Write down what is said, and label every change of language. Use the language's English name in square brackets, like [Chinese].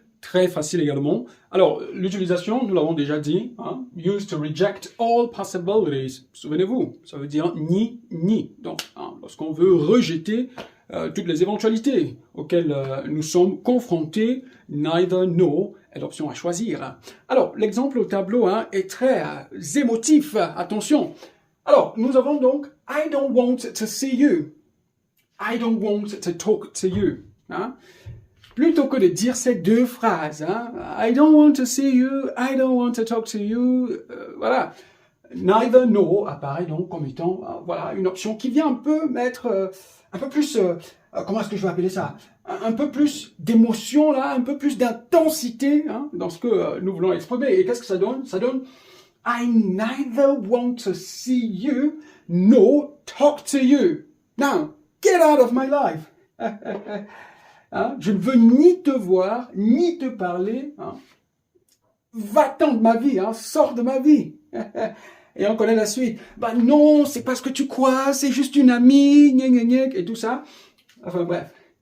[French] Très facile également. Alors, l'utilisation, nous l'avons déjà dit, [English] used to reject all possibilities. [French] Souvenez-vous, ça veut dire ni, ni. Donc, lorsqu'on veut rejeter toutes les éventualités auxquelles nous sommes confrontés, neither nor est l'option à choisir. Alors, l'exemple au tableau est très émotif. Attention. Alors, nous avons donc [English] I don't want to see you. I don't want to talk to you. Hein? [French] Plutôt que de dire ces deux phrases, hein, [English] I don't want to see you, I don't want to talk to you, voilà. [French] Neither nor apparaît donc comme étant voilà, une option qui vient un peu mettre un peu plus, comment est-ce que je vais appeler ça, un peu plus d'émotion là, un peu plus d'intensité hein, dans ce que nous voulons exprimer. Et qu'est-ce que ça donne? Ça donne [English] I neither want to see you nor talk to you. Now, get out of my life. Hein? [French] Je ne veux ni te voir, ni te parler. Hein? Va-t'en de ma vie, hein? Sors de ma vie. Et on connaît la suite. Bah non, c'est pas ce que tu crois, c'est juste une amie, gna gna gna, et tout ça. Enfin bref.